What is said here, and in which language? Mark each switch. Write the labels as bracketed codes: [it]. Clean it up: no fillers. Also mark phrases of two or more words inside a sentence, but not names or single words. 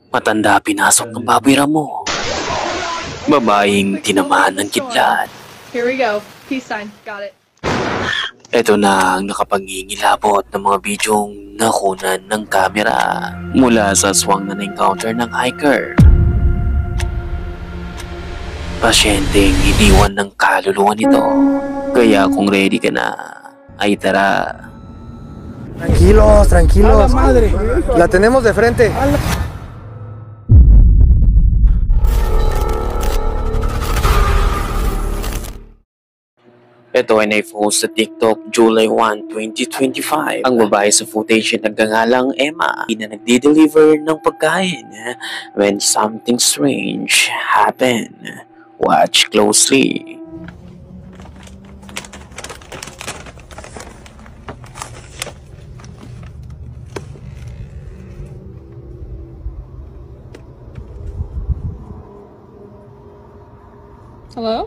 [tl] Matanda pinasok ng baboy mo. Babaeng tinamaan ng kidlat. [en] Here we go. Peace sign. Got it. [tl] Ito na ang nakapangingilabot ng mga bidyong nakunan ng kamera mula sa aswang na na-encounter ng hiker. Pasyenteng iniwan ng kaluluwa nito. Kaya kung ready ka na, ay tara. [es] Tranquilos, tranquilos. La tenemos de frente. [tl] Ito ay na-post sa TikTok July 1, 2025. Ang babae sa footage ay nagngangalang Emma na nagde-deliver ng pagkain [en] when something strange happened. Watch closely. Hello?